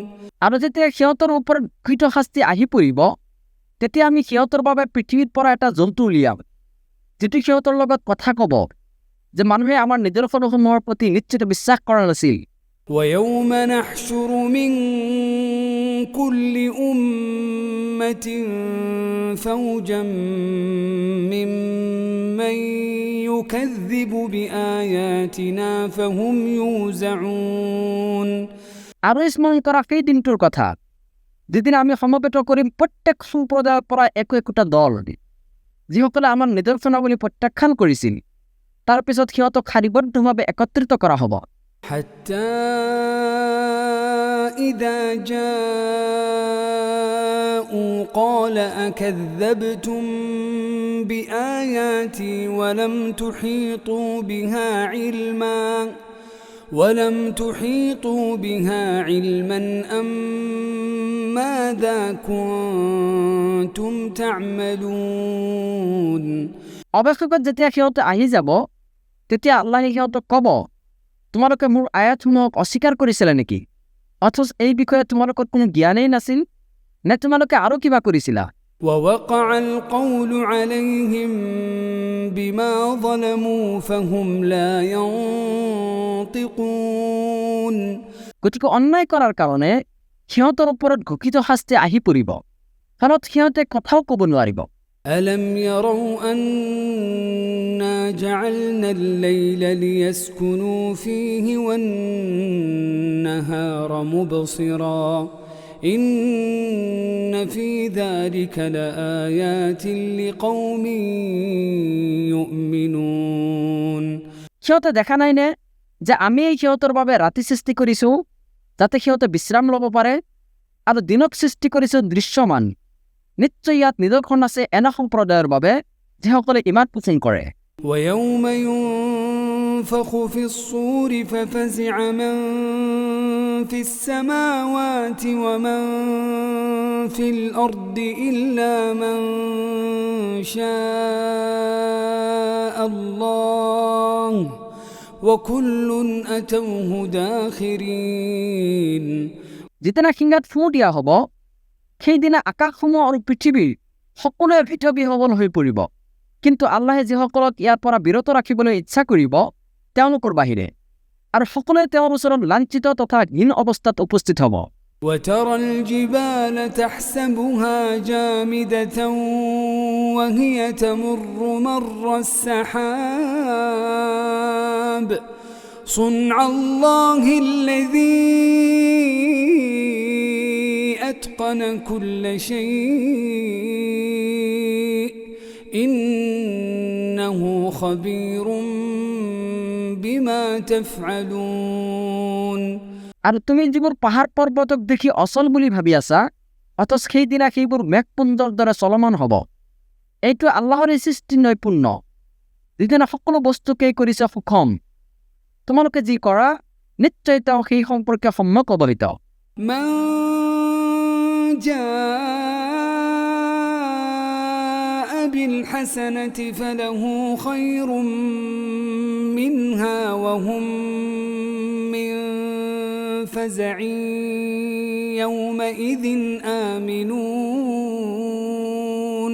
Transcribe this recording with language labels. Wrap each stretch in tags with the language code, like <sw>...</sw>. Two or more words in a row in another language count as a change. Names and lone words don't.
<as>আৰু যেতিয়া সিহঁতৰ ওপৰত কৃত শাস্তি আহি পৰিব তেতিয়া আমি সিহঁতৰ বাবে পৃথিৱীৰ পৰা এটা জন্তু উলিয়াম যিটো সিহঁতৰ লগত কথা ক'ব যে মানুহে আমাৰ নিদৰ্শনসমূহৰ প্ৰতি নিশ্চিত বিশ্বাস কৰা নাছিল</as> <ar>ويوم نحشر من كل أمة فوجا ممن يكذب بآياتنا فهم يوزعون</ar> <as>আৰু স্মৰণ কৰা সেই দিনটোৰ কথা যেদিন আমি সমবেত কৰিম প্ৰত্যেক সম্প্ৰদায়ৰ পৰা একোটা দল যিসকলে আমাৰ নিদৰ্শনাৱলী প্ৰত্যাখ্যান কৰিছিল তাৰ পিছত সিহঁতক শাৰীবদ্ধভাৱে একত্ৰিত কৰা হ'ব</as> <ar>حتى إذا جاءوا قال أكذبتم بآياتي ولم تحيطوا بها علما أم ماذا كنتم تعملون</ar> <as>অৱশেষত যেতিয়া সিহঁতে আহি যাব তেতিয়া আল্লাহে সিহঁতক ক'ব তোমালোকে মোৰ আয়াতসমূহক অস্বীকাৰ কৰিছিলা নেকি অথচ এই বিষয়ে তোমালোকৰ কোনো জ্ঞানেই নাছিল নে তোমালোকে আৰু কিবা কৰিছিলা</as> <ar>ووقع القول عليهم بما ظلموا فهم لا ينطقون</ar> <as>গতিকে অন্যায় কৰাৰ কাৰণে সিহঁতৰ ওপৰত ঘোষিত শাস্তি আহি পৰিব ফলত সিহঁতে কথাও ক'ব নোৱাৰিব</as> <ar>ألم يروا أنا جعلنا الليل ليسكنوا فيه والنهار مبصرا إن في ذلك لآيات لقوم يؤمنون</ar> <as>সিহঁতে দেখা নাই নে যে আমি সিহঁতৰ বাবে ৰাতি সৃষ্টি কৰিছোঁ যাতে সিহঁতে বিশ্ৰাম ল'ব পাৰে আৰু দিনক সৃষ্টি কৰিছোঁ দৃশ্যমান নিশ্চয় ইয়াত নিদৰ্শন আছে এনে সম্প্ৰদায়ৰ বাবে যিসকলে ইমান পোষণ কৰে</as> <ar>ويوم ينفخ في الصور ففزع من في السماوات ومن في الأرض إلا من شاء الله وكل أتوه داخرين</ar> <as>যিদিনা শিঙাত ফুঁ দিয়া হ'ব সেইদিনা আকাশসমূহ আৰু পৃথিৱীৰ সকলোৱে ভীত-বিহ্বল হৈ পৰিব কিন্তু আল্লাহে যিসকলক ইয়াৰ পৰা বিৰত ৰাখিবলৈ ইচ্ছা কৰিব তেওঁলোকৰ বাহিৰে আৰু সকলোৱে তেওঁৰ ওচৰত লাঞ্ছিত তথা হীন অৱস্থাত উপস্থিত হ'ব</as> <ar>وترى الجبال تحسبها جامدة وهي تمر مر السحاب صنع الله الذي أتقن كل شيء إنه خبير بما تفعلون</ar> <as>আৰু তুমি যিবোৰ পাহাৰ পৰ্বতক দেখি অচল বুলি ভাবি আছা অথচ সেইদিনা সেইবোৰ মেঘপুঞ্জৰ দৰে চলমান হ'ব এইটো আল্লাহৰ সৃষ্টি নৈপুণ্য যিদিনা সকলো বস্তুকেই কৰিছে সুষম তোমালোকে যি কৰা নিশ্চয় তেওঁ সেই সম্পৰ্কে সম্যক অৱহিত</as> <ar>من جاء بالحسنة فله خير منها وهم من فزع يومئذ آمنون</ar>